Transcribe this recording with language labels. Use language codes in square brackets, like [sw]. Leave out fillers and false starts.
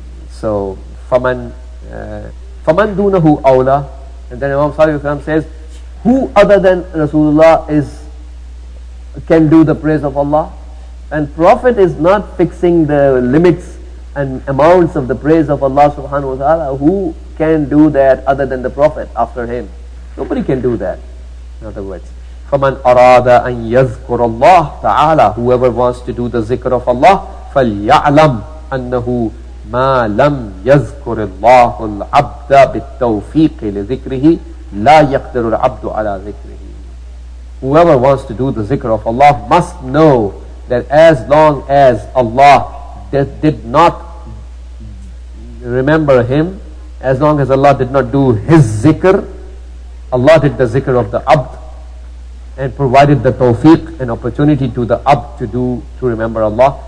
[en] So, faman dunahu awla, and then Imam Salih says, who other than Rasulullah can do the praise of Allah? And Prophet is not fixing the limits and amounts of the praise of Allah subhanahu wa ta'ala. Who can do that other than the Prophet after him? Nobody can do that. In other words, [ar] فَمَنْ أَرَادَ أَنْ يَذْكُرَ اللَّهِ تَعَالَى, [en] whoever wants to do the zikr of Allah, [ar] فَلْيَعْلَمْ أَنَّهُ مَا لَمْ يَذْكُرِ اللَّهُ الْعَبْدَ بِالتَّوْفِيقِ لِذِكْرِهِ لَا يَقْدِرُ الْعَبْدُ عَلَى ذِكْرِهِ. [en] Whoever wants to do the zikr of Allah must know that as long as Allah did not remember him, as long as Allah did not do his zikr, Allah did the zikr of the abd and provided the tawfiq and opportunity to the abd to remember Allah.